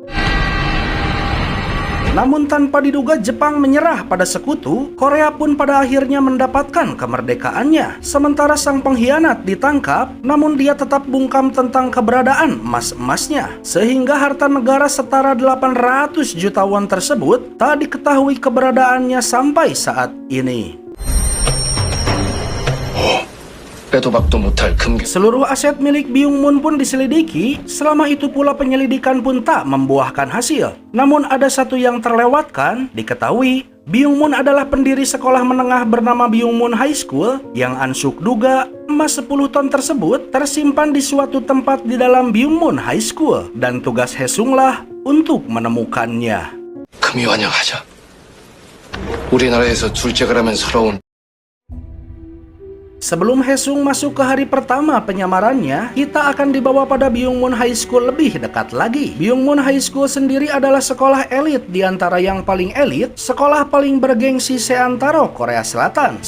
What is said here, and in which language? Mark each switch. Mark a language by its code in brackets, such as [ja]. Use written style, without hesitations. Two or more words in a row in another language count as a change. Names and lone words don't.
[id] Namun tanpa diduga Jepang menyerah pada sekutu, Korea pun pada akhirnya mendapatkan kemerdekaannya. Sementara sang pengkhianat ditangkap, namun dia tetap bungkam tentang keberadaan emas-emasnya. Sehingga harta negara setara 800 juta won tersebut tak diketahui keberadaannya sampai saat ini. [ko] 빼도 박도 못할 금괴. [id] Seluruh aset milik Byung-mun pun diselidiki, selama itu pula penyelidikan pun tak membuahkan hasil. Namun ada satu yang terlewatkan, diketahui Byung-mun adalah pendiri sekolah menengah bernama Byung-mun High School, yang Ansuk duga emas 10 ton tersebut tersimpan di suatu tempat di dalam Byung-mun High School, dan tugas Haesung lah untuk menemukannya. [ko] 금이 환영하자. 우리나라에서 둘째가 라면 서러운. [id] Sebelum Haesung masuk ke hari pertama penyamarannya, kita akan dibawa pada Byung-mun High School lebih dekat lagi. Byung-mun High School sendiri adalah sekolah elit di antara yang paling elit, sekolah paling bergengsi seantero Korea Selatan.